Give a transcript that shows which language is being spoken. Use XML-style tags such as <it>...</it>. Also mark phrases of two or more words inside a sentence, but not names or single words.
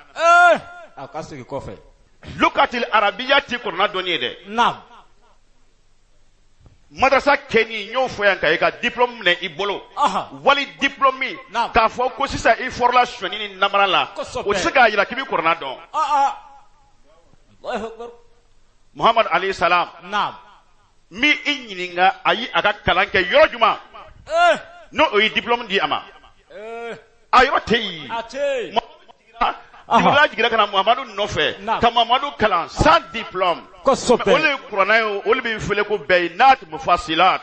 <bm>A ka segin kɔfɛ.</bm> <ar>Lukatil arabiya</ar> <bm>ti kuranna dɔnni ye dɛ. Naam. Madrasa kɛni n y'o fɔ yan ka i ka diplôme minɛ i bolo. Wali diplôme k'a fɔ ko sisan i fɔrɔla sɔni ni namara la o tɛ se k'a jira k'i bɛ kuranna dɔn.</bm> <ar>Muhammad alayhi salam.</ar> <bm>Naam. Mi i ɲininka ayi a ka kalan kɛ yɔrɔ jumɛn. N'o o ye diplôme di a ma. A yɔrɔ tɛ yen. A tɛ yen. Jibrila jiginna ka na Muhamadu nɔfɛ ka Muhamadu kalan</bm> <fr>sans diplôme.</fr> <bm>Kosɛbɛ. Olu ye kuranna ye olu bɛ fɛlɛ ko</bm> <ar>bayinat mufasilat.</ar>